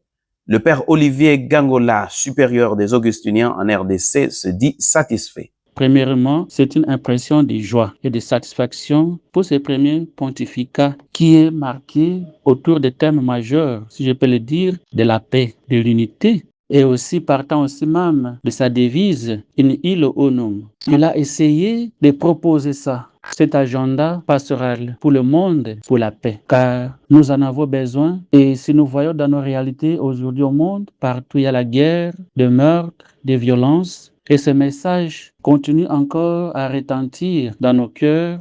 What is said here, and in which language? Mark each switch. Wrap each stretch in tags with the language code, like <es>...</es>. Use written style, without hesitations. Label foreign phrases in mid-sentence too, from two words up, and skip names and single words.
<fr>Le père Olivier Gangola, supérieur des Augustiniens en RDC, se dit satisfait. Premièrement, c'est une impression de joie et de satisfaction pour ce premier pontificat qui est marqué autour des thèmes majeurs, si je peux le dire, de la paix, de l'unité, et aussi partant aussi même de sa devise «</fr> <la>In illo unum ».</la> <fr>Il a essayé de proposer ça, cet agenda pastoral pour le monde, pour la paix, car nous en avons besoin. Et si nous voyons dans nos réalités aujourd'hui au monde, partout il y a la guerre, des meurtres, des violences, et ce message continue encore à retentir dans nos cœurs.</fr>